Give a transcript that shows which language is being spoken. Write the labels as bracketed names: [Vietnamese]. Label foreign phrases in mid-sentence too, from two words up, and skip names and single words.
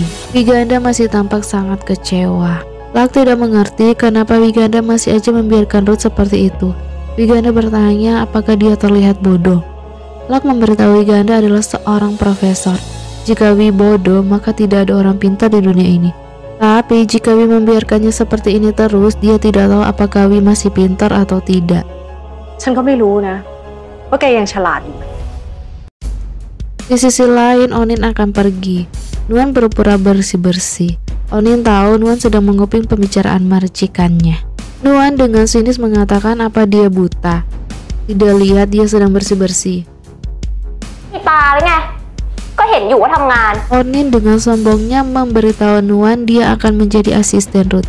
[Indonesian] Wiganda masih tampak sangat kecewa. Lak tidak mengerti kenapa Wiganda masih aja membiarkan Ruth seperti itu. Wiganda bertanya apakah dia terlihat bodoh. Luck memberitahu Wiganda adalah seorang profesor. Jika Wi bodoh, maka tidak ada orang pintar di dunia ini. Tapi jika Wi membiarkannya seperti ini terus, dia tidak tahu apakah Wi masih pintar atau tidak. [Thai] ฉันก็ไม่รู้นะว่าแกยังฉลาดอยู่ [Indonesian] Di sisi lain, Onin akan pergi. Nuan berpura bersih-bersih. Onin tahu Nuan sedang menguping pembicaraan majikannya. Nuan dengan sinis mengatakan apa dia buta. Tidak lihat dia sedang bersih-bersih. Onin dengan sombongnya memberitahu Nuan dia akan menjadi asisten Ruth.